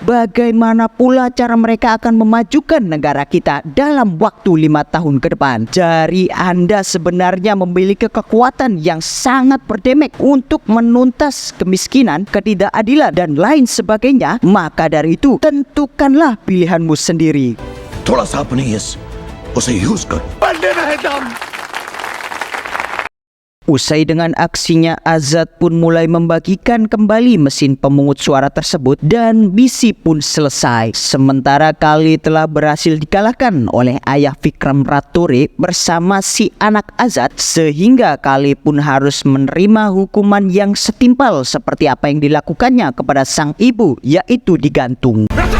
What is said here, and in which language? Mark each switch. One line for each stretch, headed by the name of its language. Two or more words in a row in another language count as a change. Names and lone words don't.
Indonesian: Bagaimana pula cara mereka akan memajukan negara kita dalam waktu 5 tahun ke depan? Jari Anda sebenarnya memiliki kekuatan yang sangat berdemek untuk menuntas kemiskinan, ketidakadilan, dan lain sebagainya. Maka dari itu, tentukanlah pilihanmu sendiri.
Hindi: थोड़ा सा अपनी उसे यूज करो.
Indonesian: Usai dengan aksinya, Azad pun mulai membagikan kembali mesin pemungut suara tersebut dan misi pun selesai. Sementara Kali telah berhasil dikalahkan oleh ayah Vikram Ratore bersama si anak Azad, sehingga Kali pun harus menerima hukuman yang setimpal seperti apa yang dilakukannya kepada sang ibu, yaitu digantung.